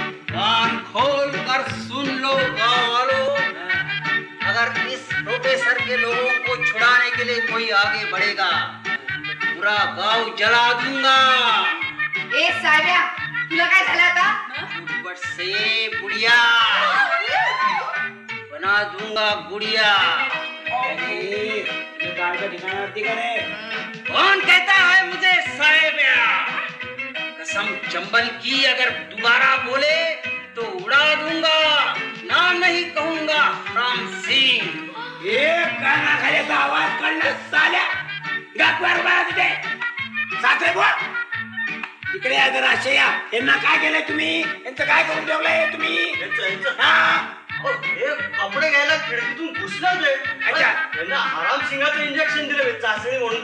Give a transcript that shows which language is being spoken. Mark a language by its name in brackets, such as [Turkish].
[Hindi] कान खोल कर सुन लो गाँव वालों, अगर इस प्रोफेसर के लोगों को छुड़ाने के लिए कोई आगे बढ़ेगा तो पूरा गांव जला दूंगा. [Marathi] ए साहेब्या, तुला काय झालं आता? [Hindi] ऊपर से गुड़िया बना दूंगा, गुड़िया. कौन कहता है मुझे साहेब्या? कसम चंबल की, अगर दोबारा बोले तो उड़ा दूंगा, नाम नहीं कहूंगा, राम सिंह. [Marathi] एक कानाखालीचा आवाज काढला साल्या. गाकवार बाळा तिथे. सासरे बुवा, इकडे या जरा. असे या. यांना काय केलंय तुम्ही? यांचं काय करून ठेवलंय तुम्ही? कपडे घ्यायला खिडकीतून घुसला ते. अच्छा, त्यांना आराम सिंगाचं इंजेक्शन दिलं, चाचणी म्हणून.